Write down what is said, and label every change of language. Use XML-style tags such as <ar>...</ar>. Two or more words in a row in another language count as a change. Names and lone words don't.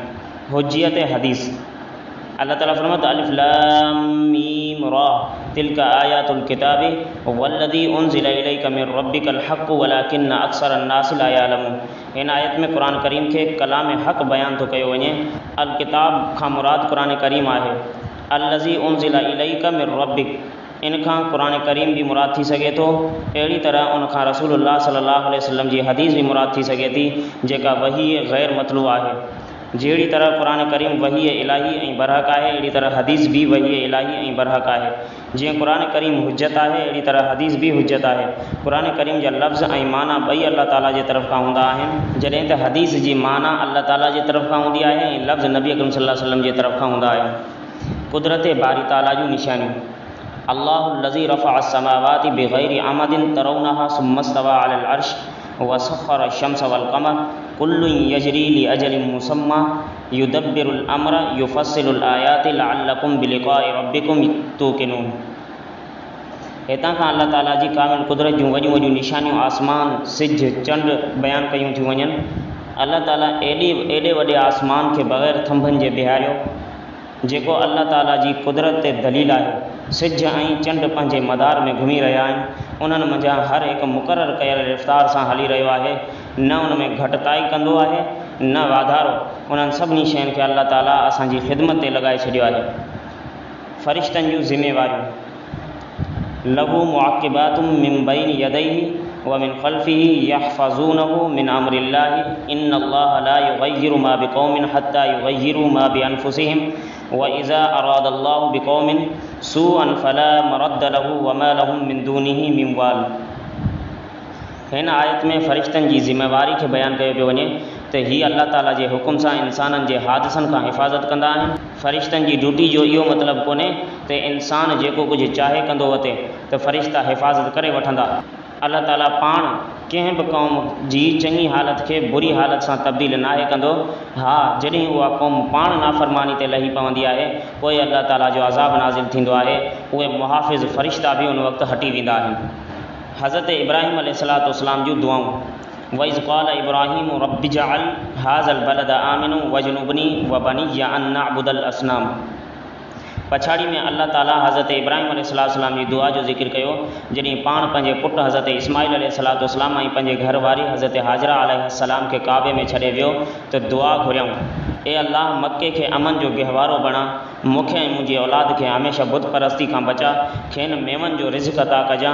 <sd>हुज्जियत हदीस अल्लाह ताला फरमात</sd> <ar>الف لام ميم را تلك آيات الكتاب والذي أنزل إليك من ربك الحق ولكن أكثر الناس لا يعلمون.</ar> <sd>हिन आयत में क़ुरान करीम खे कलाम हक़ बयानु थो कयो वञे।</sd> <ar>الكتاب</ar> <sd>खां मुराद क़ुरान करीम आहे।</sd> <ar>الذي أنزل إليك من ربك</ar> <sd>इन खां क़ुरान करीम भी मुराद थी सघे थो। अहिड़ी तरह उन खां रसूलुल्लाह</sd> <ar>صلى الله عليه وسلم</ar> <sd>जी हदीस भी मुराद थी सघे थी जेका वही ग़ैर मतलू आहे। जहिड़ी तरह क़ुरान करीम वही इलाही ऐं बरहक आहे, अहिड़ी तरह हदीस भी वही इलाही ऐं बरहक आहे। जीअं क़ुरान करीम हुज्जत आहे, अहिड़ी तरह हदीस भी हुज्जत आहे। क़ुरान करीम जा लफ़्ज़ ऐं माना ॿई अल्लाह ताला जे तरफ़ खां हूंदा आहिनि, जॾहिं त हदीस जी माना अल्लाह ताला जे तरफ़ खां हूंदी आहे ऐं लफ़्ज़ नबी अकरम</sd> <ar>صلى الله عليه وسلم</ar> <sd>जे तरफ़ खां हूंदा आहिनि। कुदरत बारी ताला जूं निशानियूं</sd> <ar>الله الذي رفع السماوات بغير عمد ترونها ثم استوى على العرش وسخر الشمس والقمر كل يجري لأجل مسمى يدبر الأمر يفصل الآيات لعلكم بلقاء ربكم توقنون.</ar> <sd>हितां खां अल्लाह ताला जी कामिल कुदरत जूं वॾियूं वॾियूं निशानियूं आसमान सिज चंड बयानु कयूं थियूं वञनि। अल्लाह ताला एॾे वॾे आसमान खे बग़ैर थंभनि जे बिहारियो जेको अल्लाह ताला जी कुदरत ते दलील आहे। सिज ऐं चंड पंहिंजे मदार में घुमी रहिया आहिनि। उन्हनि मंझां हर हिकु मुक़ररु कयल रफ़्तार सां हली रहियो आहे। न उन में घटिताई कंदो आहे न वाधारो। उन्हनि सभिनी शयुनि खे अल्लाह ताला असांजी ख़िदमत ते लॻाए छॾियो आहे। फ़रिश्तनि जूं ज़िम्मेवारियूं</sd> <ar>له معقبات من بين يديه ومن خلفه يحفظونه من أمر الله إن الله لا يغير ما بقوم حتى يغيروا ما بأنفسهم وإذا أراد الله بقوم سوءا فلا مرد له وما لهم من دونه من وال.</ar> <sd>हिन आयत में फ़रिश्तनि जी ज़िम्मेवारी खे बयानु कयो पियो वञे त हीअ अल्लाह ताला जे हुकुम सां इंसाननि जे हादिसनि खां हिफ़ाज़त कंदा आहिनि। फ़रिश्तनि जी ड्यूटी जो इहो मतिलबु कोन्हे त इंसान जेको कुझु चाहे कंदो वठे त फ़रिश्ता हिफ़ाज़त करे वठंदा। अल्लाह ताला पाण कंहिं बि क़ौम जी चङी हालत खे बुरी हालत सां तब्दील नाहे कंदो। हा, जॾहिं उहा क़ौम पाण नाफ़रमानी ते लही पवंदी आहे पोइ अल्लाह ताला जो अज़ाब नाज़िल थींदो आहे। उहे मुहाफ़िज़ फ़रिश्ता बि उन वक़्तु हटी वेंदा आहिनि। हज़रत इब्राहिम अलैहिस्सलाम जूं दुआऊं</sd> <ar>وإذ قال إبراهيم رب اجعل هذا البلد آمنا واجنبني وبني أن نعبد الأصنام.</ar> <sd>पछाड़ी में अल्लाह ताला हज़रत इब्राहिम अलैहिस्सलाम जी दुआ जो ज़िक्र कयो जॾहिं पाण पंहिंजे पुटु हज़रत इस्माइल अलैहिस्सलाम ऐं पंहिंजे घरवारी हज़रत हाजरा अलैहिस्सलाम खे काबे में छॾे वियो त दुआ घुरियऊं ए अल्लाह मक्के खे अमन जो गहवारो बणा, मूंखे ऐं मुंहिंजी औलाद खे हमेशह बुत परस्ती खां बचा, खेनि मेवनि जो रिज़्क़ अता कजां।</sd>